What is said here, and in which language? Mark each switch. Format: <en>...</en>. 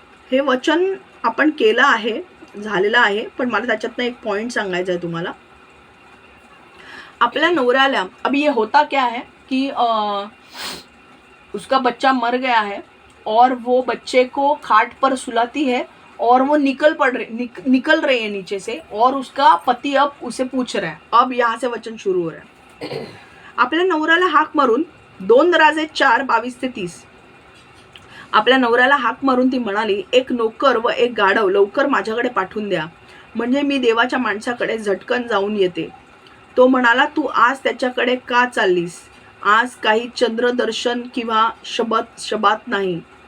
<mr>हे वचन आपण केलं आहे, झालेलं आहे, पण मला त्याच्यातनं एक पॉइंट सांगायचा आहे तुम्हाला. आपल्या नवऱ्याला</mr> <hi>अभी ये होता क्या है कि उसका बच्चा मर गया है और वो बच्चे को खाट पर सुलाती है और वो निकल रही है नीचे से, और उसका पति अब उसे पूछ रहा है. अब यहाँ से वचन शुरू हो रहा है.</hi> <mr>आपल्या नवऱ्याला हाक मारून 2 राजे 4 22 ते 30. आपल्या नवऱ्याला हाक मारून ती म्हणाली, एक नोकर व एक गाढव लवकर माझ्याकडे पाठवून द्या, म्हणजे मी देवाच्या माणसाकडे झटकन जाऊन येते. तो म्हणाला, तू आज त्याच्याकडे का चाललीस? आज काही चंद्रदर्शन किंवा शबात नाही.</mr>